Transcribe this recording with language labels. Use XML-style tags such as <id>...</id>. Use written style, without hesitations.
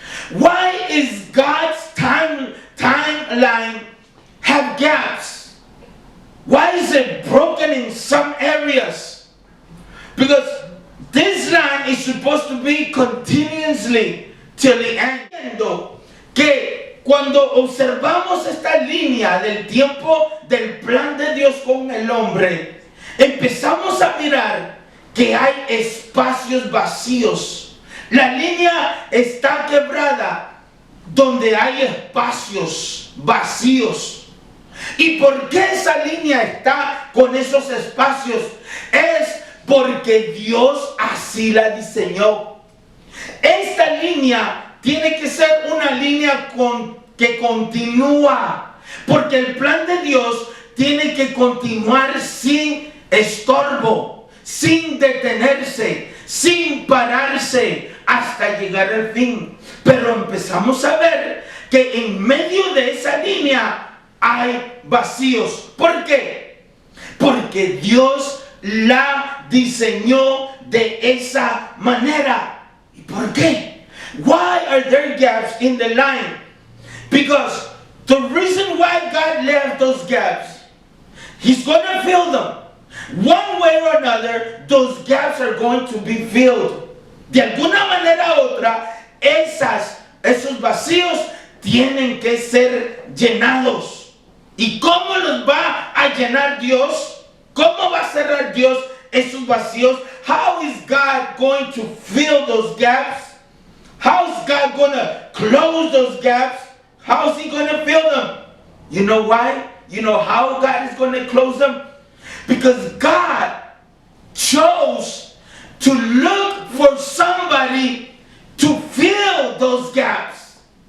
<en>Why is God's timeline have gaps? Why is it broken in some areas? Because this line is supposed to be continuously till the end.</en> <es>Que cuando observamos esta línea del tiempo del plan de Dios con el hombre, empezamos a mirar que hay espacios vacíos. La línea está quebrada donde hay espacios vacíos. ¿Y por qué esa línea está con esos espacios? Es porque Dios así la diseñó. Esta línea tiene que ser una línea que continúa, porque el plan de Dios tiene que continuar sin estorbo, sin detenerse, sin pararse hasta llegar al fin. Pero empezamos a ver que en medio de esa línea hay vacíos. ¿Por qué? Porque Dios la diseñó de esa manera. ¿Y por qué?</es> <en>Why are there gaps in the line? Because the reason why God left those gaps, He's going to fill them. One way or another, those gaps are going to be filled.</en> <es>De alguna manera u otra, esos vacíos tienen que ser llenados. ¿Y cómo los va a llenar Dios? ¿Cómo va a cerrar Dios esos vacíos?</es> <en>How is God going to fill those gaps? How is God going to close those gaps? How is He going to fill them? You know why? You know how God is going to close them? Because God chose to look for somebody to fill those gaps.</en>